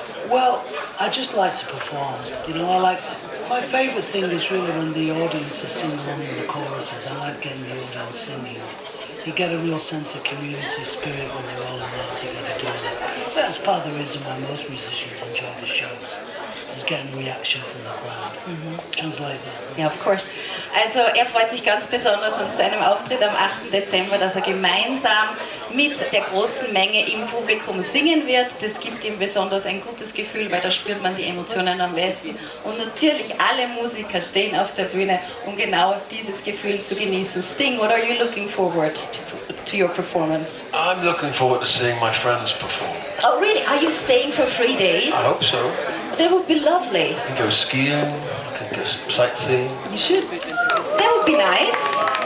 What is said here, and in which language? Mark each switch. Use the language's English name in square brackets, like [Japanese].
[English] Well, I just like to perform. You know, my favourite thing is really when the audience is singing along with the choruses. I like getting the audience singing. You get a real sense of community spirit when you're all in there together doing it. That's part of the reason why most musicians enjoy the shows, is getting reaction from the crowd. Translate that. Ja, of course. [German] Also er freut sich ganz besonders an seinem Auftritt am 8. Dezember, dass er gemeinsam mit der großen Menge im Publikum singen wird. Das gibt ihm besonders ein gutes Gefühl, weil da spürt man die Emotionen am besten. Und natürlich alle Musiker stehen auf der Bühne, um genau dieses Gefühl zu genießen. [English] Sting, what are you looking forward to your performance? I'm looking forward to seeing my friends perform. Oh really? Are you staying for 3 days? I hope so. That would be lovely. I can go skiing, I can go sightseeing. You should. That would be nice.